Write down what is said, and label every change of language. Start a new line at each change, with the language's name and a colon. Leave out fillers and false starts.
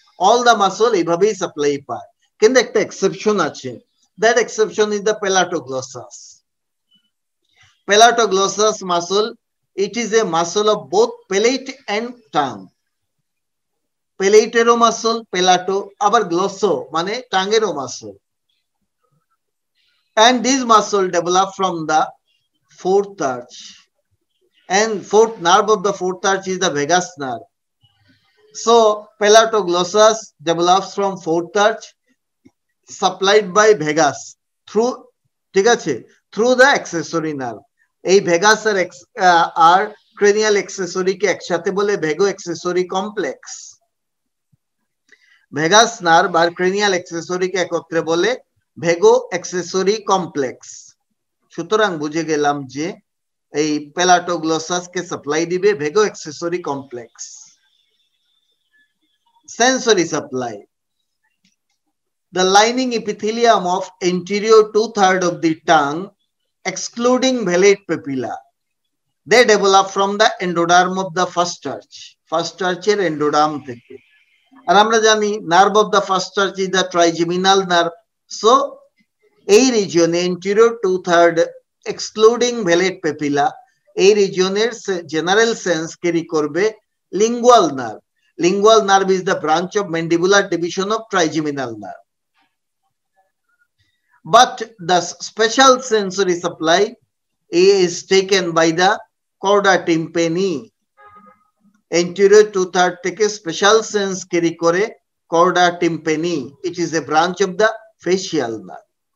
English: all the muscle
Bangla: এইভাবেই supply পায়, কিন্তু একটা এক্সেপশন আছে,
English: That exception is the palatoglossus. Palatoglossus muscle, it is a muscle of both palate and tongue.
Bangla: পেলেটেরও muscle পেলাটো, আবার গ্লোসো মানে টাঙ্গেরও muscle.
English: And this muscle develop from the fourth arch, and fourth nerve of the fourth arch is the vagus nerve. So pelatoglossus develops from fourth arch, supplied by vagus through,
Bangla: ঠিক আছে,
English: through the accessory nerve.
Bangla: এই Vegas আর cranial accessory কে একসাথে বলে ভেগো accessory complex. Vagus nerve আর cranial accessory কে একত্রে বলে ভেগো accessory complex. সুতরাং বুঝে গেলাম যে এই পেলাটোগ্লোসাস কে সাপ্লাই দিবে ভেগো accessory complex.
English: Sensory supply, the lining epithelium of anterior 2/3 of the tongue excluding velate papilla, they develop from the endoderm of the first arch, first arch এর endoderm থেকে।
Bangla: আর আমরা জানি
English: Nerve of the first arch is the trigeminal nerve.
Bangla: So এই রিজিয়নে anterior 2/3 excluding ভেলেট papilla, এই রিজিয়নের general sense carry করবে lingual nerve.
English: Lingual nerve is the branch of mandibular division of trigeminal nerve. But the special sensory supply is taken by the chorda tympani. Anterior 2/3 থেকে special sense carry করে chorda tympani. It is a branch of the facial nerve.